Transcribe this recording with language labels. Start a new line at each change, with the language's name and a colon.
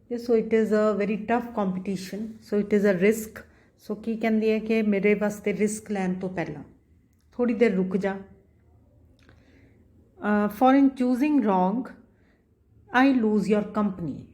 English: So it is a very tough competition, so it is a risk. So
Punjabi: ਕੀ ਕਹਿੰਦੀ ਹੈ ਕਿ ਮੇਰੇ ਵਾਸਤੇ ਰਿਸਕ ਲੈਣ ਤੋਂ ਪਹਿਲਾਂ ਥੋੜੀ ਦੇਰ ਰੁਕ ਜਾ.
English: For in choosing wrong I lose your company.